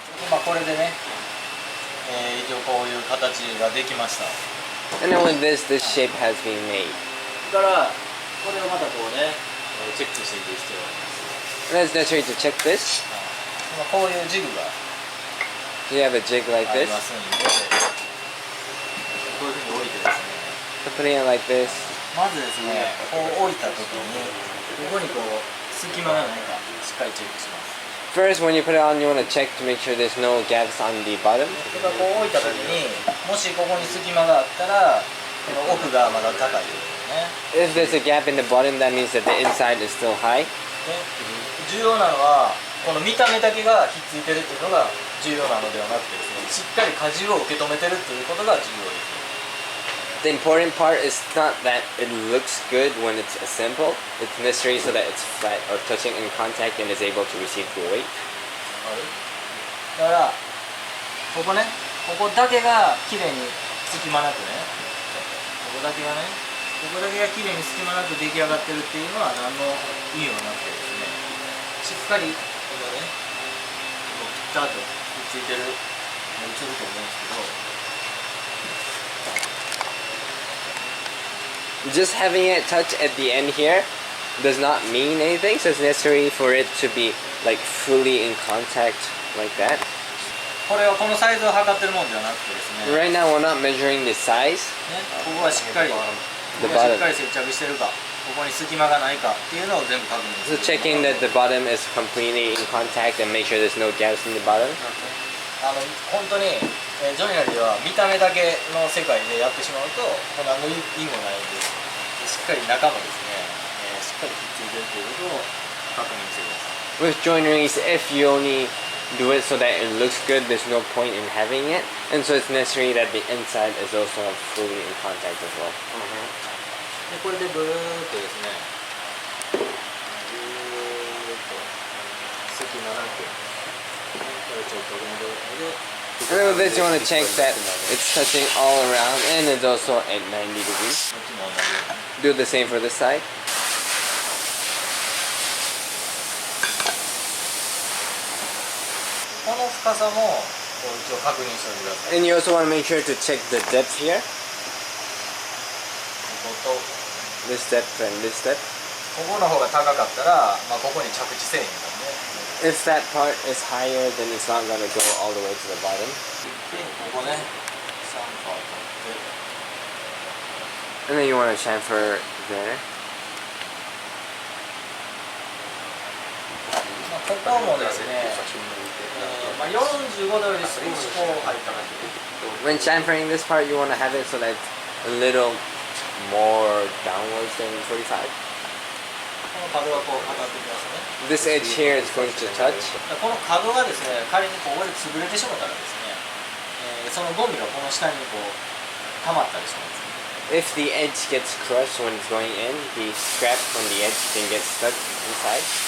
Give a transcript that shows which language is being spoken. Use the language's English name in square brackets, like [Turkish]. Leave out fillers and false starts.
[Japanese] まあこれでね、一応こういう形ができました。 [English] And then with this, this shape has been made. [Japanese] だからこれをまたこうね、チェックしていく必要があります。 [English] And it's necessary to check this. [Japanese] こういうジグが [English] So you have a jig like [Japanese] あり [English] this. [Japanese] ますんで、こういうふうに置いてですね、 [English] So putting it like this. [Japanese] まずですね、こう置いた時にここにこう隙間がないかしっかりチェックします。 [English] First, when you put it on, you want to check to make sure there's no gaps on the bottom. [Japanese] これがこう置いた時にもしここに隙間があったらこの奥がまだ高いということね。 [English] If there's a gap in the bottom, that means that the inside is still high. [Japanese] で重要なのはこの見た目だけがひっついてるっていうのが重要なのではなくてですね、しっかり荷重を受け止めてるっていうことが重要です。 [English] The important part is not that it looks good when it's assembled. It's necessary so that it's flat or touching in contact and is able to receive the weight. [Japanese] だからここね、ここだけがきれいに隙間なくね、ここだけがね、ここだけがきれいに隙間なく出来上がってるっていうのは何の意味もなくてですね、しっかりこのね、こうピタッとくっついてるの映ると思うんですけど、 [English] Just having it touch at the end here does not mean anything, so it's necessary for it to be like fully in contact like that. [Japanese] これはこのサイズを測ってるもんではなくてですね、 [English] Right now we're not measuring the size. [Japanese] ね、ここがしっかり、ここがしっかり接着してるか、ここに隙間がないかっていうのを全部確認する。 [English] checking that the bottom is completely in contact and make sure there's no gaps in the bottom. [Japanese] 本当に、ジョイナリーは見た目だけの世界でやってしまうともう何の意味もないんで、しっかり中もですね、しっかりひっついてるということを確認してください。 [English] With joineries, if you only do it so that it looks good. There's no point in having it, and so it's necessary that the inside is also fully in contact as well. [Japanese] でこれでぐるーっとですね、ぐーっと隙間なく、これちょっとの状態で。 [English] And then with this, you want to check that it's touching all around, and it's also at 90 degrees. [Japanese] こっちも同じように。 [English] Do the same for this side. [Japanese] この深さもこう一応確認しておいてください。 [English] And you also want to make sure to check the depth here. [Japanese] ここと [English] This depth and this depth. [Japanese] ここの方が高かったら、まあ、ここに着地せえへんからね。 [English] If that part is higher, then it's not going to go all the way to the bottom. [Japanese] でここね、3パー取って。 [English] And then you want to chamfer there. [Japanese] まあ、ここもですね、まあ、45度より少しこう入った感じ。 [English] When chamfering this part, you want to have it so that it's a little more downwards than 45. [Japanese] この角がこう当たってきますね。 [English] This edge here is going to touch. [Japanese] この角がですね、仮にここで潰れてしまったらですね、そのゴミがこの下にこう溜まったりします。 [English] If the edge gets crushed when it's going in, the scrap from the edge can get stuck inside.